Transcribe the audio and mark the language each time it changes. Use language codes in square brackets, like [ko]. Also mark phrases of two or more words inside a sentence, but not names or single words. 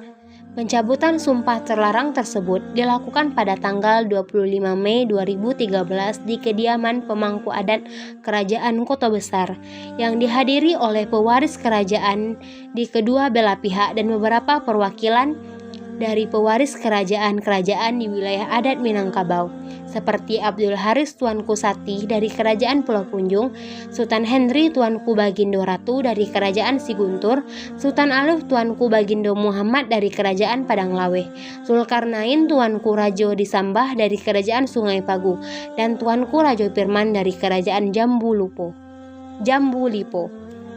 [id] Pencabutan sumpah terlarang tersebut dilakukan pada tanggal 25 Mei 2013 di kediaman pemangku adat Kerajaan Kota Besar yang dihadiri oleh pewaris kerajaan di kedua belah pihak dan beberapa perwakilan dari pewaris kerajaan-kerajaan di wilayah adat Minangkabau, seperti Abdul Haris Tuanku Sati dari Kerajaan Pulau Punjung, Sultan Henry Tuanku Bagindo Ratu dari Kerajaan Siguntur, Sultan Aluf Tuanku Bagindo Muhammad dari Kerajaan Padanglawe, Zulkarnain Tuanku Rajo Disambah dari Kerajaan Sungai Pagu, dan Tuanku Rajo Pirman dari Kerajaan Jambu Lipo.